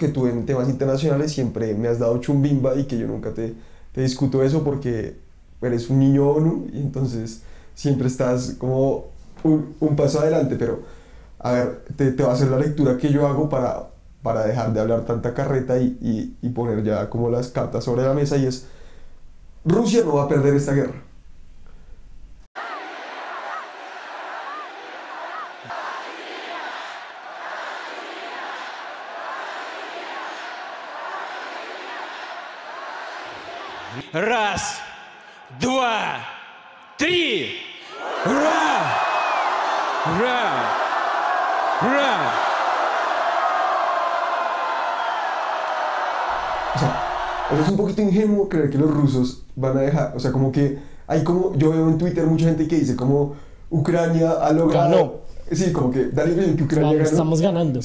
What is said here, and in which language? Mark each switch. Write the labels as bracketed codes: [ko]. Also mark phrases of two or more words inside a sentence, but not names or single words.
[es] tú en temas internacionales siempre me has dado chumbimba y que yo nunca te discuto eso porque eres un niño ONU y entonces siempre estás como un paso adelante, pero a ver, te voy a hacer la lectura que yo hago para dejar de hablar tanta carreta y poner ya como las cartas sobre la mesa, y es: Rusia no va a perder esta guerra. [ru] Раз, два, три! Ура! Ура! Ура! [es] O sea, es un poquito ingenuo creer que los rusos van a dejar, o sea, como que hay como, yo veo en Twitter mucha gente que dice como Ucrania ha logrado... Ganó. Sí, como que da la impresión que Ucrania ganó. Estamos ganando.